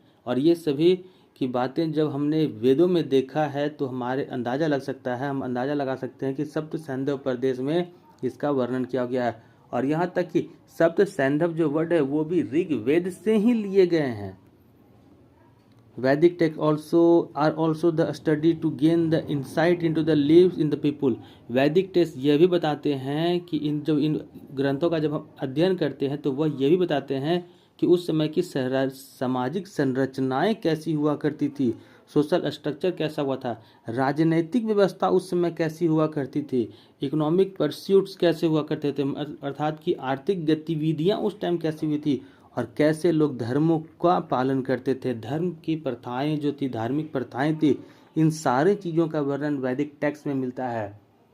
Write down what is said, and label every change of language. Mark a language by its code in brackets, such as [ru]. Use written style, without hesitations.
[hi] और ये सभी की बातें जब हमने वेदों में देखा है तो हमारे अंदाज़ा लग सकता है, हम अंदाज़ा लगा सकते हैं कि सप्त सैंधव प्रदेश में इसका वर्णन किया गया है। और यहाँ तक कि सप्त सैंधव जो वर्ड है वो भी ऋग्वेद से ही लिए गए हैं। [en] Vedic texts are also the study to gain the insight into the lives in the people। [hi] वैदिक टेक्स्ट यह भी बताते हैं कि इन ग्रंथों का जब हम अध्ययन करते हैं तो वह यह भी बताते हैं कि उस समय की सामाजिक संरचनाएं कैसी हुआ करती थी, सोशल स्ट्रक्चर कैसा हुआ था, राजनीतिक व्यवस्था उस समय कैसी हुआ करती थी, इकोनॉमिक परस्यूट्स कैसे हुआ करते थे, अर्थात कि आर्थिक गतिविधियां उस टाइम कैसी हुई थी, और कैसे लोग धर्मों का पालन करते थे, धर्म की प्रथाएं जो थी, धार्मिक प्रथाएं थी, इन सारी चीज़ों का वर्णन वैदिक टेक्स्ट में मिलता है।